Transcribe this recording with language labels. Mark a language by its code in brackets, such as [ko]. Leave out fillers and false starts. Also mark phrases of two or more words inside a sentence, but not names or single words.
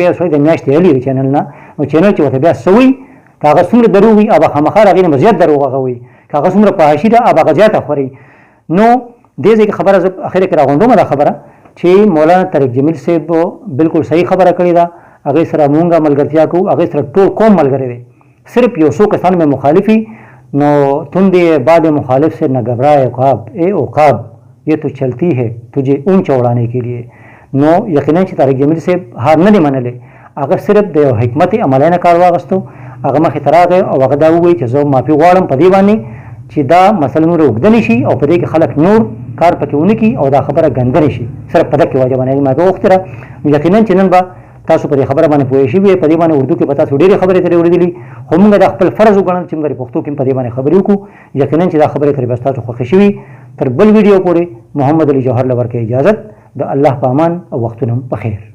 [ps] سړی د میاشتې اخلي د چینل نه نو چینل چې ورته بیا څه وایي که هغه څومره دروغ وي هغه خامخا هغې نه به زیات دروغ هغه وایي که هغه څومره فحاشي ده هغه زیاته خوري نو دې ځای کې خبره زه اخر کې راغونډومه دا خبره چې مولانا طارق جمیل صاحب بالکل صحیح خبره کړې ده هغې سره مونږ ملګرتیا کوو هغې سره ټول قوم ملګری دی صرف یو څو کسان میں مخالفی نو [ur] تندے باد مخالف سے نہ گھبرائے عقاب اے عقاب یہ تو چلتی ہے تجھے اونچا اڑانے کے لیے [ps] نو یقینا چې طارق جمیل صاحب هار نه دی منلی هغه صرف د یو حکمت عملی نه کار واغستو هغه مخې ته راغی او هغه دا ووایي چې زه معافي غواړم په دې باندې چې دا مسله نور اوږده نه شي او په دې کې خلک نور کار پکې ونه کړي او دا خبره ګنده نه شي صرف په دغه وجه باندې ما ته وغوښتله یقینا چې نن به تاسو په دې خبره باندې پوه شوي په دې باندې اردو کې به تاسو ډېرې خبرې ترې اورېدلي خو موږ دا خپل فرض وګڼل چې موږ پښتو کې په دې باندې خبرې وکړو یقینا چې دا خبرې ترې به ستاسو خوښې شوي تر بل ویډیو پورې محمد علي جوهر له ورکړې اجازت د الله په امان او وختونه په خیر